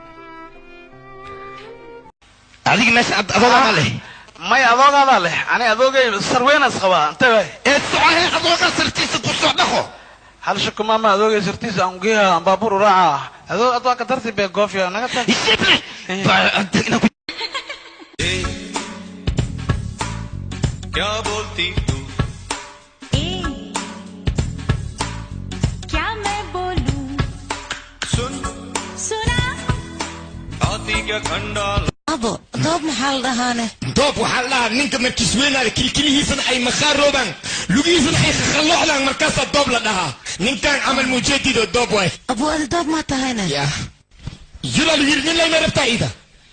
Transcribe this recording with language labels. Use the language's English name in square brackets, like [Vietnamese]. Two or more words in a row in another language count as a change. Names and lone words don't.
[Somali] adiga meesha adoogaada leh may adoogaada leh ani adoogay sarweenas qabaa intee way socohe adooga sartiisa ku soo dhaqo hal shako maama adoogay sartiisa aan geeya baabuur raaca adooga darti bee goofiya naga tag [Hindi] क्या बोलती तू क्या मैं बोलूं सुन सुना आती क्या खंडाल [Somali] abo doob maxaa la dhahaane doob waxaa la dhahaa ninka markisweynaada kilkilihiisana ay makhaarooban lugihiisana ay khakhalloocdaan markaasaa doob la dhahaa ninkan camal mujeedido doob waay abo adi doob maa tahayne yulaa lu yidhi nin layma rabtaa ida